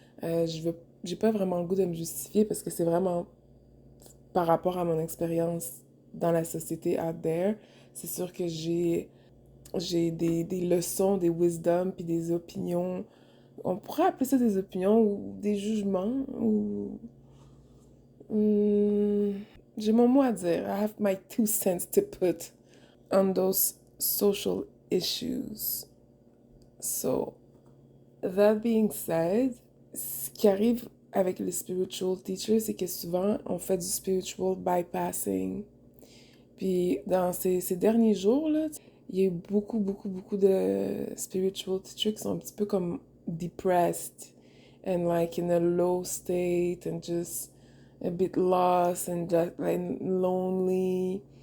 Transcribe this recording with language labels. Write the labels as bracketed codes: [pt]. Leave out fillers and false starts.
[fr] J'ai pas vraiment le goût de me justifier parce que c'est vraiment par rapport à mon expérience dans la société [en] out there. [fr] C'est sûr que j'ai des leçons, des wisdoms, puis des opinions. On pourrait appeler ça des opinions ou des jugements ou... Hmm, j'ai mon mot à dire. [en] I have my 2 cents to put on those social issues. So, that being said, [fr] ce qui arrive avec les spiritual teachers, c'est que souvent, on fait du spiritual bypassing. Puis, dans ces derniers jours, là, il y a eu beaucoup de spiritual teachers qui sont un petit peu comme [en] depressed and like in a low state and just a bit lost and just like lonely.